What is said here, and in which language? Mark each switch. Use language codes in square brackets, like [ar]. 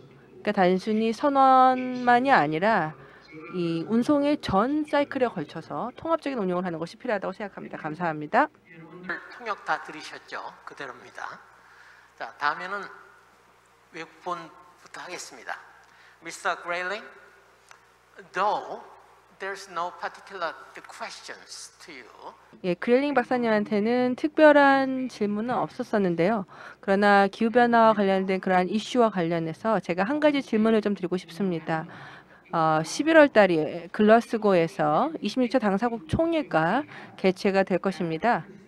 [ko] 그러니까 단순히 선원만이 아니라 이 운송의 전 사이클에 걸쳐서 통합적인 운영을 하는 것이 필요하다고 생각합니다. 감사합니다. 통역 다 들으셨죠? 그대로입니다. 자, 다음에는 외국분부터 하겠습니다. [en] Mr. Grayling, though there's no particular questions to you. [ko] 예, 그레일링 박사님한테는 특별한 질문은 없었었는데요. 그러나 기후변화와 관련된 그러한 이슈와 관련해서 제가 한 가지 질문을 좀 드리고 싶습니다. 11월 달에 글러스고에서 26차 당사국 총회가 개최가 될 것입니다.